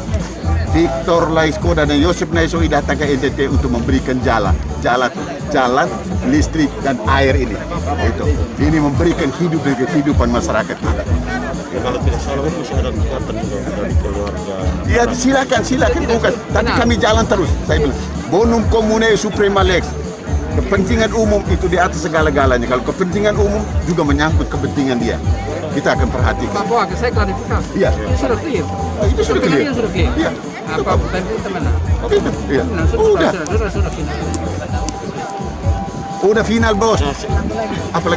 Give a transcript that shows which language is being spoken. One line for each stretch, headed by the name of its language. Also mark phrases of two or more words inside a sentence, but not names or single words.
Indonesian: Victor Laiskoda dan Yosef Naisoi datang ke NTT untuk memberikan jalan, listrik dan air ini. Ini memberikan hidup dan kehidupan masyarakat kita. Kalau tidak salah masih ada kekuatan dari keluarga. Ya silakan bukan. Tapi kami jalan terus. Saya bilang,
Latin: bonum comune suprema lex.
Indonesian: Kepentingan umum itu di atas segala-galanya. Kalau kepentingan umum juga menyangkut kepentingan dia. Kita akan perhatikan. Pak Boa, saya klarifikasi. Iya. Itu sudah clear. Itu sudah clear. Sudah clear. Iya. Apa tadi itu mana? Itu. Iya. Sudah final. Udah final bos. Apalagi?